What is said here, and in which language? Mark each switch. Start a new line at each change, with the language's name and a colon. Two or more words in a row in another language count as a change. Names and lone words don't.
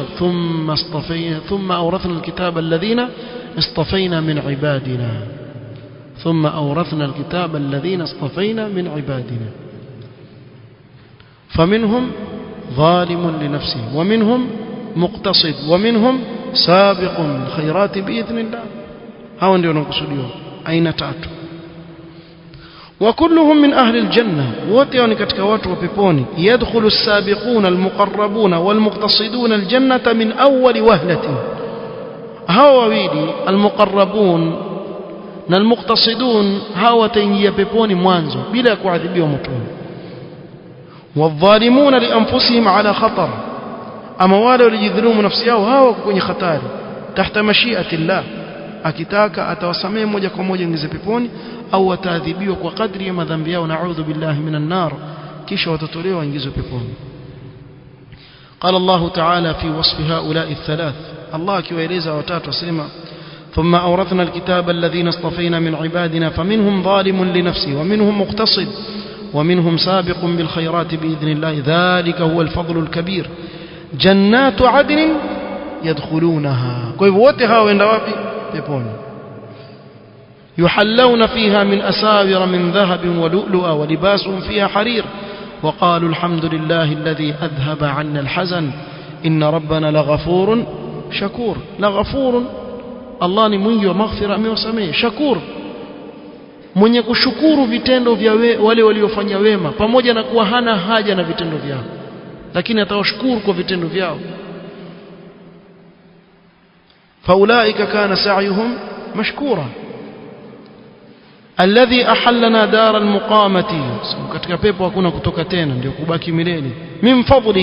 Arabic: ثم أورثنا الكتاب الذين اصطفينا من عبادنا، ثم أورثنا الكتاب الذين اصطفينا من عبادنا. فمنهم ظالم لنفسه ومنهم مقتصد ومنهم سابق الخيرات بإذن الله.
Swahili: hao ndio wanakusudiwa aina tatu.
Arabic: وكلهم من أهل الجنة،
Swahili: wote ni katika watu wa peponi.
Arabic: يدخل السابقون المقربون والمقتصدون الجنة من أول وهلة.
Swahili: hao wawili المقربون na المقتصدون hao wataingia peponi mwanzo bila kuadhibiwa motoni.
Arabic: والظالمون لأنفسهم على خطر،
Swahili: ama wale walijidhulumu nafsi yao hao kwenye hatari.
Arabic: تحت مشيئة الله,
Swahili: akitaka atawasamehe moja kwa moja ingize peponi, au wataadhibiwa kwa kadri ya madhambi yao,
Arabic: نعوذ بالله من النار,
Swahili: kisha watatolewa ingizwe peponi.
Arabic: قال الله تعالى في وصف هؤلاء الثلاث، الله
Swahili: akiwaeleza watatu asema
Arabic: ثم أورثنا الكتاب الذين اصطفينا من عبادنا فمنهم ظالم لنفسه ومنهم مقتصد ومنهم سابق بالخيرات بإذن الله ذلك هو الفضل الكبير جنات عدن يدخلونها.
Swahili: kwa hivyo wote hao waenda wapi? Peponi.
Arabic: يحلون فيها من أساور من ذهب ولؤلؤا ولباسهم فيها حرير وقالوا الحمد لله الذي أذهب عنا الحزن إن ربنا لغفور شكور. لغفور،
Swahili: Allah ni mwingi wa maghfira, amewasamehe. Shakur, mwenye kushukuru vitendo vya wale waliofanya wema, pamoja na kuwa hana haja na vitendo vyao, lakini atawashukuru kwa vitendo vyao.
Arabic: فأولئك كان سعيهم مشكورا الذي أحلنا دار المقامة,
Swahili: katika pepo hakuna kutoka tena, ndio kubaki milele.